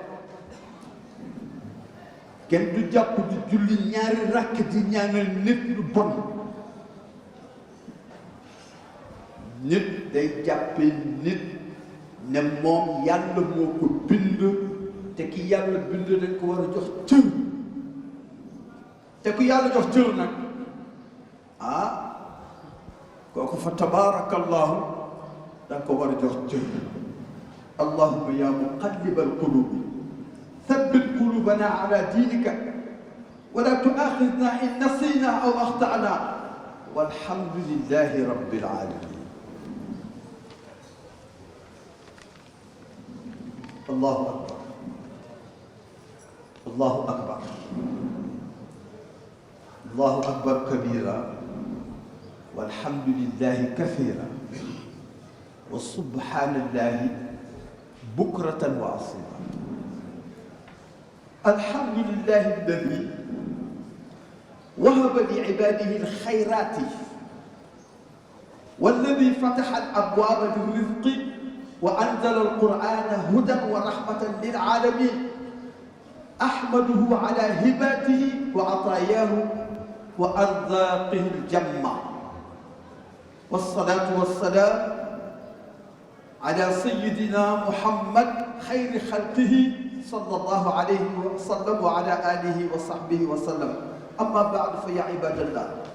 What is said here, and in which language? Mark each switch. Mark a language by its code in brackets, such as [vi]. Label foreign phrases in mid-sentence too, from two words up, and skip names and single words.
[wo] kenn du jàpp di julli ñaari rakk di ñaanal nit lu bon nit day jàppee nit ne moom yàlla moo ko bind te ki yàlla bind dañ ko war a jox cër te ku yàlla jox cër nag kooku fa tabaarakallahu da nga ko war a jox cër [ar] اللهم يا مقلب القلوب ثبت قلوبنا على دينك ولا تؤاخذنا إن نسينا أو أخطأنا والحمد لله رب العالمين الله أكبر الله أكبر الله أكبر كبيرا والحمد لله كثيرا وسبحان الله بكرة وأصيلا الحمد لله الذي وهب لعباده الخيرات والذي فتح الأبواب للرزق وأنزل القرآن هدى ورحمة للعالمين أحمده على هباته وعطاياه وأرزاقه الجمة والصلاة والسلام على سيدنا محمد خير خلقه صلى الله عليه وسلم وعلى آله وصحبه وسلم أما بعد فيا عباد الله